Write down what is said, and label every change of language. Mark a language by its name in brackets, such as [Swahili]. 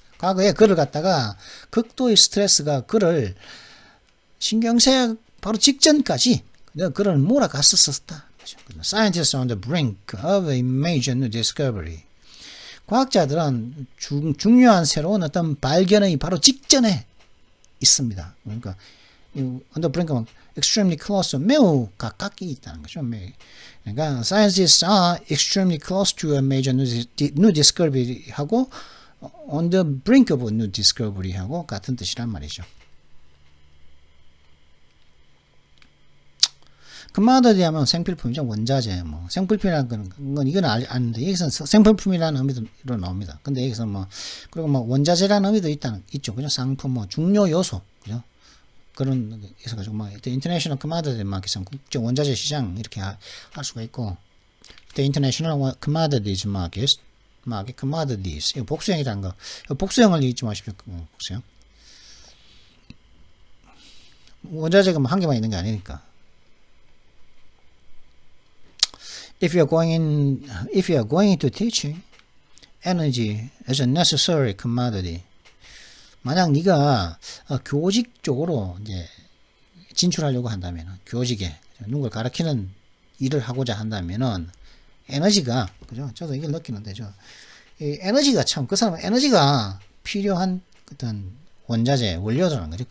[Korean] 과거에 그를 갖다가 극도의 스트레스가 그를 신경쇠약 바로 직전까지 그를 몰아갔었다. [English] Scientists on the brink of a major new discovery. [Korean] 과학자들은 중요한 새로운 어떤 발견의 바로 직전에 있습니다. 그러니까 [English] on the brink of extremely close, [Korean] 매우 가깝게 있다는 거죠. [English] 그러니까 scientists are extremely close to a major new discovery 하고 on the brink of a new discovery 하고 [Korean] 같은 뜻이란 말이죠. commodity 하면 생필품이죠. 원자재, 생필품이라는 건 이건 아는데 여기서 생필품이라는 의미로 나옵니다. 근데 여기서 그리고 원자재라는 의미도 있죠. 그죠? 상품, 중요 요소, 그죠? 그런 있어 가지고 [English] the international commodity market, [Korean] 국제 원자재 시장 이렇게 할 수가 있고, [English] the international commodities market commodities [Korean] 이거 복수형이라는 거, 복수형을 잊지 마십시오. 복수형. 원자재가 한 개만 있는 게 아니니까. [English] If you are going into teaching, energy is a necessary commodity. [Korean] 만약 네가 교직 쪽으로 이제 진출하려고 한다면, 교직에 누군가 가르치는 일을 하고자 한다면은 에너지가, 그죠? 저도 이걸 느끼는데, 이 에너지가 참, 그 사람은 에너지가 필요한 어떤 원자재, 원료라는 거죠.